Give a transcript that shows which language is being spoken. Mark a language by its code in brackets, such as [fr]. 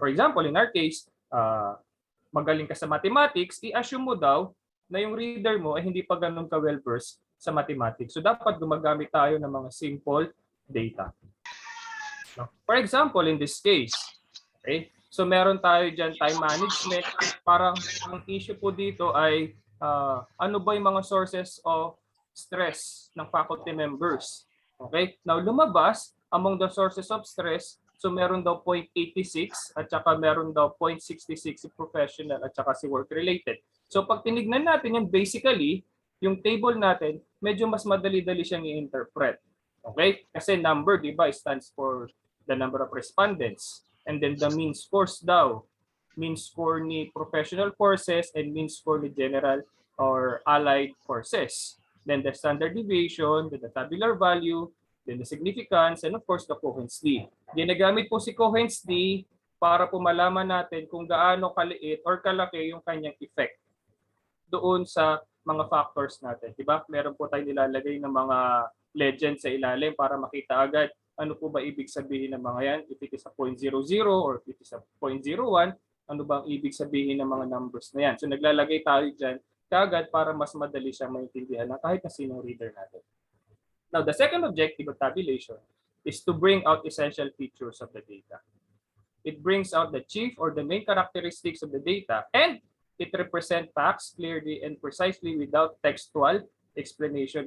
[en] For example, in our case, [tl] magaling ka sa mathematics, i-assume mo daw na yung reader mo ay hindi pa ganun ka well-versed sa mathematics. [en] So dapat gumagamit [tl] tayo ng mga simple data. [en] For example, in this case, okay, so [tl] meron tayo dyan [en] time management. [tl] Parang ang issue po dito ay ano ba yung mga [en] sources of stress [tl] ng faculty members. [en] Okay? [tl] Now lumabas [en] among the sources of stress, [tl] so meron daw 0.86 at saka meron daw 0.66 si professional at saka si work related. So pag tinignan natin yan, basically, yung table natin, medyo mas madali-dali siyang i-interpret. Okay? Kasi [en] number, [tl] di ba, [en] stands for the number of respondents. And then the mean scores [tl] daw. [en] Mean score ni professional courses and mean score ni general or allied courses. Then the standard deviation, then the tabular value, then the significance, and of course the Cohen's d. [tl] Ginagamit po si Cohen's d para po malaman natin kung gaano kaliit or kalaki yung kanyang effect doon sa mga factors natin. Diba? Meron po tayong nilalagay ng mga legend sa ilalim para makita agad ano po ba ibig sabihin ng mga yan? [en] If it is a 0.00 or if it is a 0.01, [tl] ano ba ang ibig sabihin ng mga numbers na yan? So naglalagay tayo dyan kaagad para mas madali siyang maintindihan ng kahit na sinong reader natin. [en] Now, the second objective of tabulation is to bring out essential features of the data. It brings out the chief or the main characteristics of the data, and it represents facts clearly and precisely without textual explanation.